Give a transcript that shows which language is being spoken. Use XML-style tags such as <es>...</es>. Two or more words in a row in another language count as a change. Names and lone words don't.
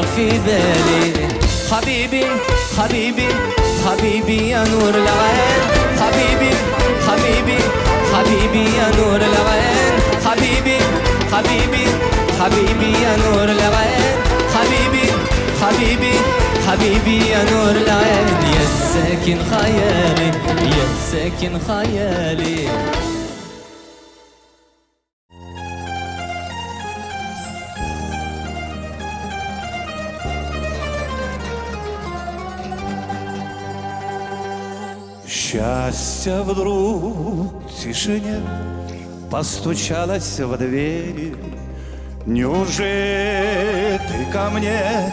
<ar>في بالي حبيبي حبيبي حبيبي يا نور العين حبيبي حبيبي حبيبي يا نور العين حبيبي حبيبي حبيبي يا نور العين حبيبي حبيبي حبيبي يا نور العين يا ساكن خيالي يا ساكن خيالي</ar> <ru>Счастье вдруг в тишине постучалось в дверь, Неужели ты ко мне?</ru>